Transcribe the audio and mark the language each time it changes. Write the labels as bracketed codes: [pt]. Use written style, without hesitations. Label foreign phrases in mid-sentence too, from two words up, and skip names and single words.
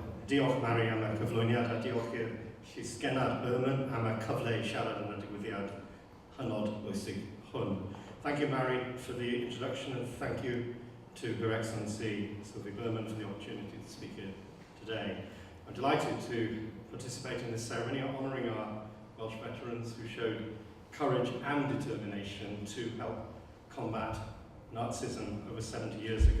[cy] Diolch Mary am y cyflwyniad a diolch i'r Llysgenna'r Berman am y cyfle i siarad yn y digwyddiad hynod bwysig hwn. [en] Thank you, Mary, for the introduction, and thank you to Her Excellency Sylvie Berman for the opportunity to speak here today. I'm delighted to participate in this ceremony honouring our Welsh veterans who showed courage and determination to help combat Nazism over 70 years ago.